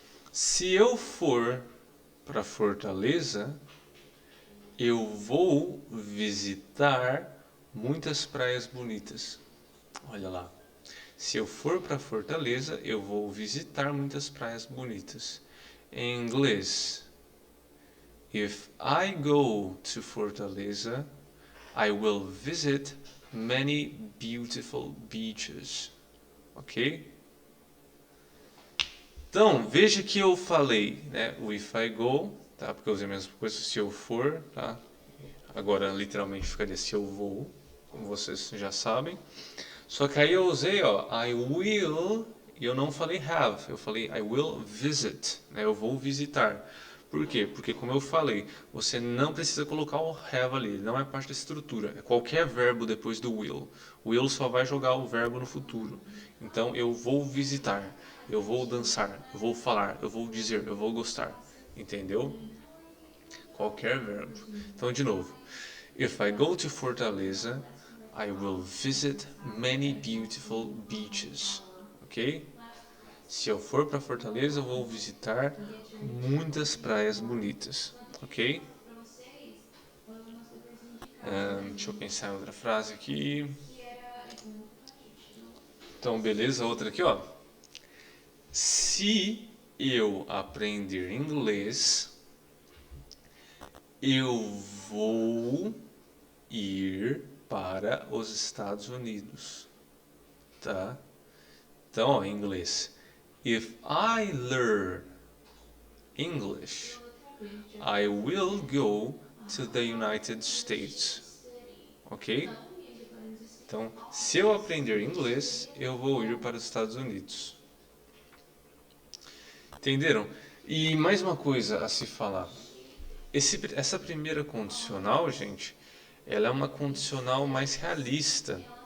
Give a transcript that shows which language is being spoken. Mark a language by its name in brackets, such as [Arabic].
[Portuguese] Se eu for para Fortaleza, eu vou visitar muitas praias bonitas. Olha lá. Se eu for para Fortaleza, eu vou visitar muitas praias bonitas. Em inglês, [English] If I go to Fortaleza, I will visit many beautiful beaches. Ok? [Portuguese] Então, veja que eu falei, né? O [English] if I go, [Portuguese] tá? Porque eu usei a mesma coisa se eu for, tá? Agora, literalmente, ficaria se eu vou, como vocês já sabem. Só que aí eu usei, ó, I will, e eu não falei have, eu falei [English] I will visit, [Portuguese] né? Eu vou visitar. Por quê? Porque, como eu falei, você não precisa colocar o have ali, não é parte da estrutura. É qualquer verbo depois do will. O will só vai jogar o verbo no futuro. Então, eu vou visitar, eu vou dançar, eu vou falar, eu vou dizer, eu vou gostar. Entendeu? Qualquer verbo. Então, de novo. [English] If I go to Fortaleza, I will visit many beautiful beaches. Ok? [Portuguese] Se eu for para Fortaleza, eu vou visitar muitas praias bonitas. Ok? Deixa eu pensar em outra frase aqui. Então, beleza, outra aqui, ó. Se eu aprender inglês, eu vou ir para os Estados Unidos, tá? Então, ó, em inglês. [English] If I learn English, I will go to the United States. Ok? [Portuguese] Então, se eu aprender inglês, eu vou ir para os Estados Unidos. Entenderam? E mais uma coisa a se falar. Essa primeira condicional, gente, ela é uma condicional mais realista.